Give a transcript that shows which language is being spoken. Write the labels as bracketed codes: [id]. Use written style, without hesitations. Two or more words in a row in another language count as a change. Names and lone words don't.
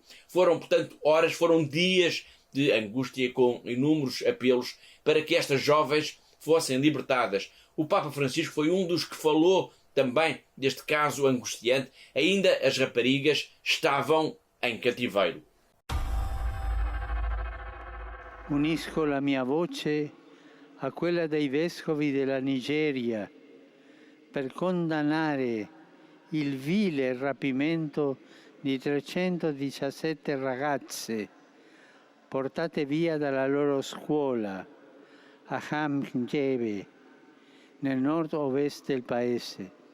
[pt] Foram dias de angústia com inúmeros apelos para que estas jovens fossem libertadas. O Papa Francisco foi um dos que falou também deste caso angustiante. Ainda as raparigas estavam em cativeiro. [it] Unisco la mia voce a quella dei vescovi della Nigeria per condannare il vile rapimento di 317 ragazze portate via dalla loro scuola a Hamgebe, nel nord-ovest del paese.